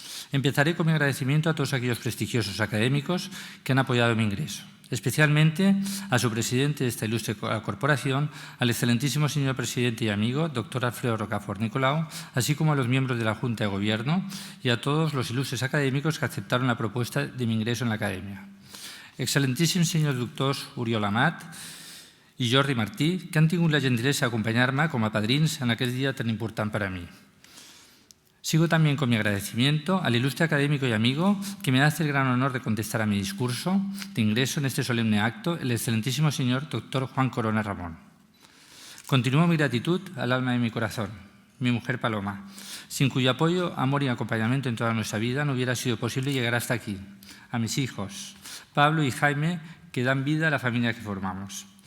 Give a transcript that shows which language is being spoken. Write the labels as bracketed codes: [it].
[es] Empezaré con mi agradecimiento a todos aquellos prestigiosos académicos que han apoyado mi ingreso, especialmente a su presidente de esta ilustre corporación, al excelentísimo señor presidente y amigo, doctor Alfredo Rocafort Nicolau, así como a los miembros de la Junta de Gobierno y a todos los ilustres académicos que aceptaron la propuesta de mi ingreso en la Academia. [ca] Excelentíssims senyors doctors Oriol Amat i Jordi Martí, que han tingut la gentilesa d'acompanyar-me com a padrins en aquest dia tan important per a mi. [es] Sigo también con mi agradecimiento al ilustre académico y amigo que me hace el gran honor de contestar a mi discurso de ingreso en este solemne acto, el excelentísimo señor doctor Juan Corona Ramón. Continúo mi gratitud al alma de mi corazón, mi mujer Paloma, sin cuyo apoyo, amor y acompañamiento en toda nuestra vida no hubiera sido posible llegar hasta aquí, a mis hijos, Pablo y Jaime, que dan vida a la familia que formamos.